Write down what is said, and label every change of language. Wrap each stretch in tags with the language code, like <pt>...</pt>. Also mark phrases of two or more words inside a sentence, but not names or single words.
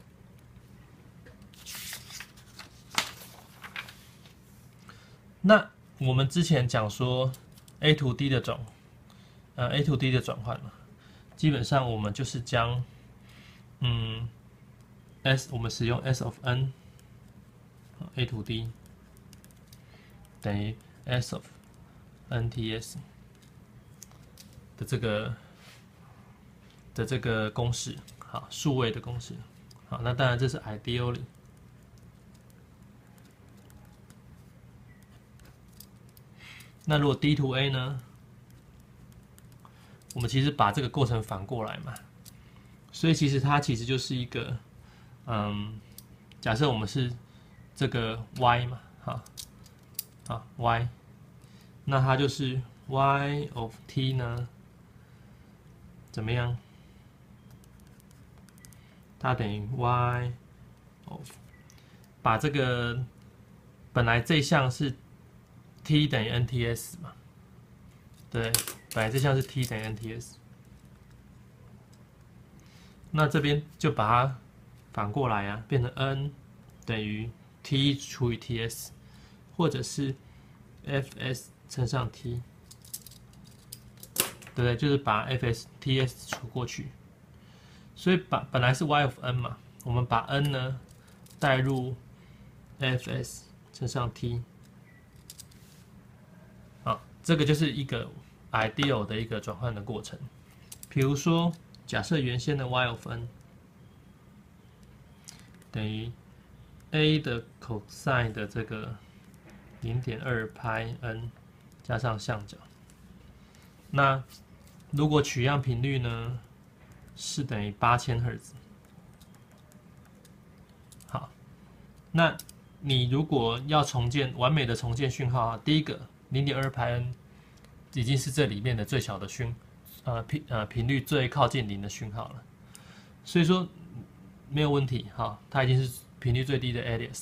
<zh>那我們之前講說</zh> <en>A to D</en> <zh>的</zh> <en>A to D</en> <zh>的轉換嘛，基本上我們就是將我們使用</zh> <en>S of n A to D</en> <zh>等於</zh> <en>S of NTS。</en> <zh>这個公式，好，數位的公式，好，那當然這是 ideally。那如果</zh> <en>D to A</en> <zh>呢？我們其實把這個過程反過來嘛，所以其實它其實就是一個，假設我們是這個 Y 嘛，好 Y，那它就是</zh> <en>Y of T</en> <zh>呢？怎麼樣？它等於</zh> <en>Y of，</en> <zh>把這個本來這項是 T 等於 NTS 嘛，對，本來這項是 T 等於 NTS， 那這邊就把它反過來啊，變成 N 等於 T 除以 TS， 或者是 FS 乘上 T。对不对？就是把 FS、TS 除過去，所以本來是</zh> <en>Y of n</en> <zh>嘛，我們把 n 呢帶入 fs 乘上 t。好，這個就是一個 ideal 的一個轉換的過程。比如說，假設原先的</zh> <en>y of n</en> <zh>等於 a 的 cosine 的這個0.2 派 n 加上相角。那如果取樣頻率呢是等於8000赫茲。好，那你如果要重建完美的重建訊號啊，第一個0.2 派 n 已經是這裡面的最小的頻率最靠近0的訊號了，所以說沒有問題哈，它已經是頻率最低的 alias。</zh>